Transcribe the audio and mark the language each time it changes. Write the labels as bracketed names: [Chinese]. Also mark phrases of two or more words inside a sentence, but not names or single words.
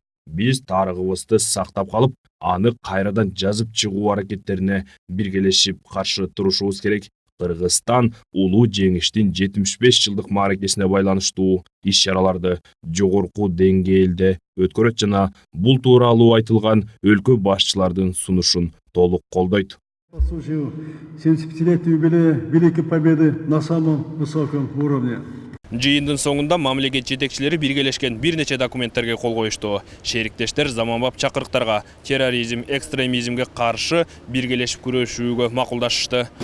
[Kyrgyz] Биз тарыхыбызды сактап калып, аны кайрадан жазып чыгуу аракеттерине биргелешип каршы турушубуз керек. Кыргызстан улуу жеңиштин 75 жылдык мааракесине байланыштуу иш-чараларды жогорку деңгээлде өткөрөт жана бул тууралуу айтылган өлкө башчылардын сунушун толук колдойт. [Russian] По случаю 75-летия юбилея Великой Победы на самом высоком уровне. [Kyrgyz] Жыйындын соңунда мамлекет жетекчилери биргелешкен бир нече документтерге кол коюшту. Шериктештер заманбап чакырыктарга, терроризм, экстремизмге каршы биргелешип күрөшүүгө макулдашышты.